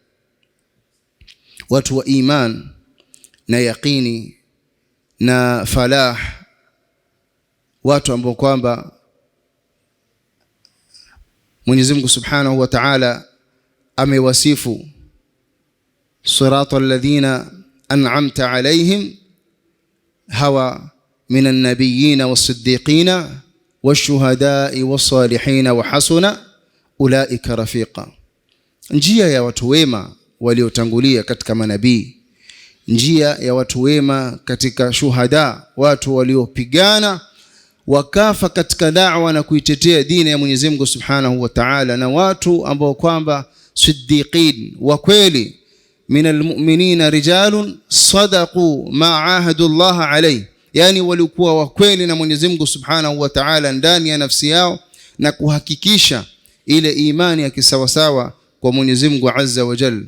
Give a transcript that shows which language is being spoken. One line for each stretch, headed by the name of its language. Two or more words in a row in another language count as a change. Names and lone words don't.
Swahili: watu wa iman na yaqini na falah, watu ambao kwamba Mwenyezi Mungu
Arabic: سبحانه وتعالى
Swahili: amewasifu
Arabic: صراط الذين أنعمت عليهم
Swahili: hawa
Arabic: من النبيين والصديقين والشهداء والصالحين وحسن أولئك رفيقا.
Swahili: Njia ya watu wema waliotangulia katika manabii, njia ya watu wema katika shuhada, watu waliopigana wakafa katika da'wa na kuitetea dini ya Mwenyezi Mungu
Arabic: سبحانه وتعالى,
Swahili: na watu ambao kwamba siddiqin wa kweli,
Arabic: من المؤمنين رجال صدقوا ما عاهدوا الله عليه,
Swahili: yani walikuwa wa kweli na Mwenyezi Mungu
Arabic: سبحانه وتعالى
Swahili: ndani ya nafsi yao na kuhakikisha ile imani ya kisawasawa kwa Mwenyezi Mungu
Arabic: عز وجل.